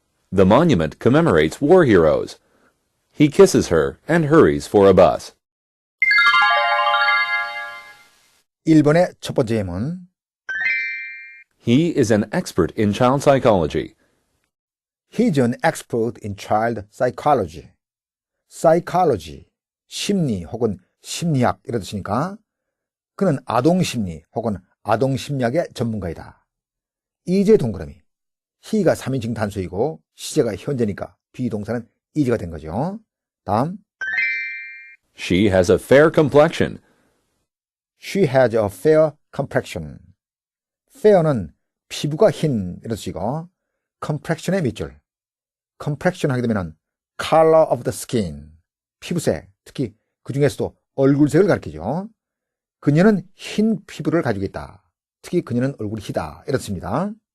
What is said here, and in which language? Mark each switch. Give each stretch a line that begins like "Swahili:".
English: The monument commemorates war heroes. He kisses her and hurries for a bus.
Korean: 1번의 첫 번째 예문
English: He is an expert in child psychology. He's an expert in child psychology.
Korean: psychology, 심리 혹은 심리학 이런 뜻이니까 그는 아동심리 혹은 아동심리학의 전문가이다. 이제 동그라미 he가 3인칭 단수이고 시제가 현재니까 비동사는 is가 된 거죠. 다음
English: She has a fair complexion. She has a fair complexion.
Korean: fair는 피부가 흰 이런 뜻이고 complexion의 밑줄 complexion 하게 되면
English: color of the skin
Korean: 피부색 특히 그 중에서도 얼굴색을 가리키죠. 그녀는 흰 피부를 가지고 있다. 특히 그녀는 얼굴이 희다 이런 뜻입니다.